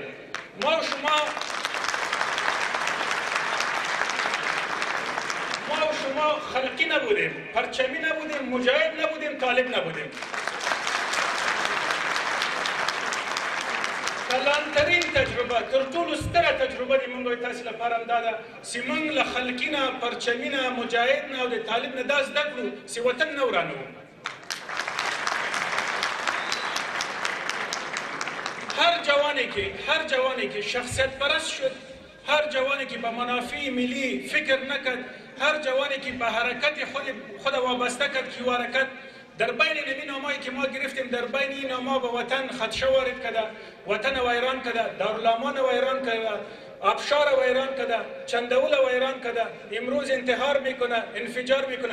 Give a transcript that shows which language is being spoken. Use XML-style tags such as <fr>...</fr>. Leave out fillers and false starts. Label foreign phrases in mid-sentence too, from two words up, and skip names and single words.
<fa>ما و شما خلقی نبودیم، پرچمی نبودیم، مجاهد نبودیم، طالب نبودیم. کلانترین تجربه</fa> <ps>تر ټولو ستره تجربه د موږ تاسو لپاره همدا ده چې موږ له خلقي نه، پرچمي نه، مجاهد نه او د طالب نه دا زده کړو چې وطن نه ورانوو.</ps> <fa>هر جوانی که شخصیت پرست شد، هر جوانی که به منافع ملی فکر نکرد، هر جوانی که به حرکت خود وابسته کرد که حرکت در بین این نامایی که ما گرفتیم، در بین این ناما به وطن خدشه وارد کرده، وطن ویران کرده، دارالامان ویران کرده، آبشار ویران کرده، چندول ویران کرده، امروز انتحار میکنه، انفجار میکنه.</fa>